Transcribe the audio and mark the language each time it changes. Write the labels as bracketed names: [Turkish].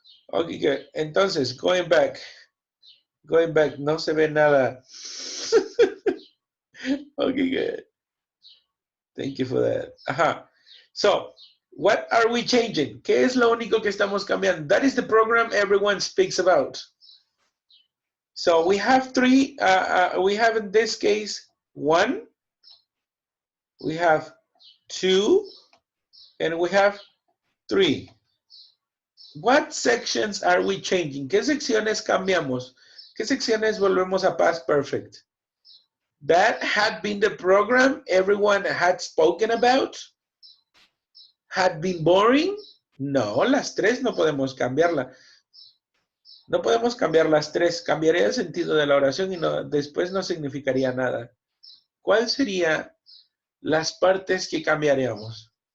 [English] Okay, good. [Spanish] Entonces, [English] going back, [Spanish] no se ve nada. [English] Okay, good. Thank you for that. So, what are we changing? [Spanish] ¿Qué es lo único que estamos cambiando? [English] That is the program everyone speaks about. So we have three, we have in this case, 1, we have 2, and we have 3. What sections are we changing? [Spanish] ¿Qué secciones cambiamos? ¿Qué secciones volvemos a past perfect? [English] That had been the program everyone had spoken about. Had been boring. [Spanish] No, las tres no podemos cambiarla. No podemos cambiar las tres. Cambiaría el sentido de la oración y después no significaría nada. ¿Cuál sería las partes que cambiaríamos?